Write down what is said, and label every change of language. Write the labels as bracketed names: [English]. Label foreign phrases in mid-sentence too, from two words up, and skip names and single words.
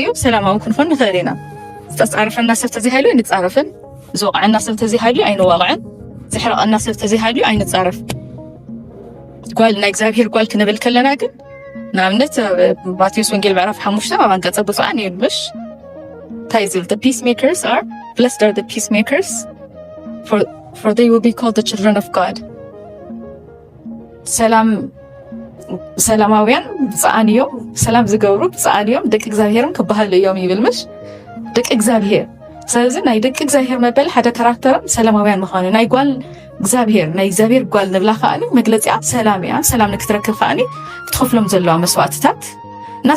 [Tigrinya] ሰላማዊ ክንኾን ንኽእል ኢና። ዝተጻረፈና ሰብ ተዘይሃልዩ ኣይንጻረፍን፣ ዝወቕዐና ሰብ ተዘይሃልዩ ኣይንዋቕዕን፣ ዝሕረቐና ሰብ ተዘይሃልዩ ኣይንጻረፍ። ጓል ናይ እግዚአብሔር ጓል ክንብል ከለና ግን ንኣብነት ማቴዎስ ወንጌል ምዕራፍ 5 ኣብ አንቀጸ ብፁዓን ይብልሽ እንታይ ዝብል [English] the peacemakers are blessed are the peacemakers for they will be called the children of God. [Tigrinya] ሰላማውያን ብፅዓን እዮም ሰላም ዝገብሩ ብፅዓን እዮም ደቂ እግዚአብሔርም ክበሃሉ እዮም ይብል ምሽ ደቂ እግዚአብሔር። ስለዚ ናይ ደቂ እግዚአብሔር መበል ሓደ ካራክተርን ሰላማውያን ምዃኑ ናይ ጓል እግዚአብሔር ናይ እግዚአብሔር ጓል ንብላ ከዓኒ መግለፂኣ ሰላም እያ። ሰላም ንክትረክብ ከዓኒ ክትኸፍሎም ዘለዋ መስዋዕትታት እናት